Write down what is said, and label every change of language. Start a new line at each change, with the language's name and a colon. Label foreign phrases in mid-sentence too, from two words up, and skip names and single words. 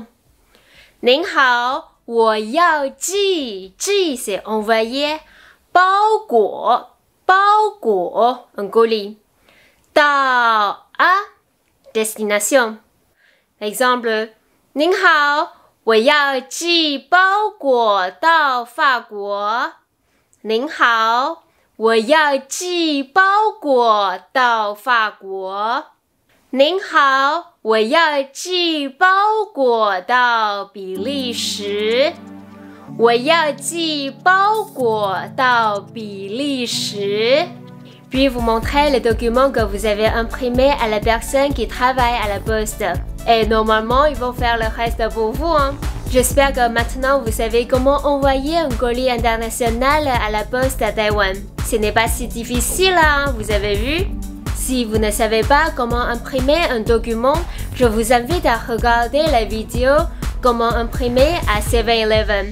Chinese: 您好，我要寄
French: c'est envoyer
Chinese: 包裹
French: un colis
Chinese: 到 destination.
French: Exemple,
Chinese: 您好，我要寄包裹到法国。您好，我要寄包裹到法国。您好，我要寄包裹到比利时。我要寄包裹到比利时。
French: Puis vous montrez les documents que vous avez imprimés à la personne qui travaille à la poste. Et normalement, ils vont faire le reste pour vous. J'espère que maintenant vous savez comment envoyer un colis international à la poste à Taïwan. Ce n'est pas si difficile, vous avez vu? Si vous ne savez pas comment imprimer un document, je vous invite à regarder la vidéo comment imprimer à 7-Eleven.